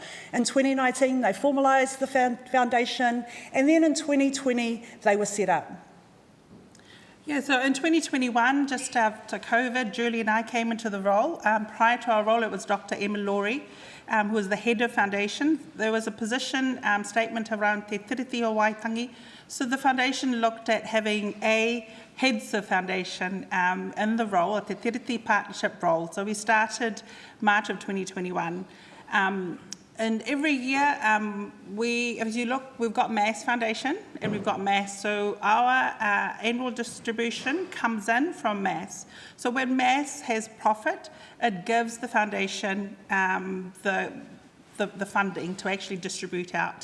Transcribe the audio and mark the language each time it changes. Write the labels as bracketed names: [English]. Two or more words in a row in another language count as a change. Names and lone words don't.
[English] In 2019, they formalised the foundation, and then in 2020, they were set up. Yeah, so in 2021, just after COVID, Julie and I came into the role. Prior to our role, it was Dr. Emma Laurie, who was the head of foundation. There was a position statement around te tiriti o Waitangi. So the foundation looked at having heads of foundation in the role, a te tiriti partnership role. So we started March of 2021. And every year, as you look, we've got MAS Foundation and we've got MAS. So our annual distribution comes in from MAS. So when MAS has profit, it gives the foundation the funding to actually distribute out.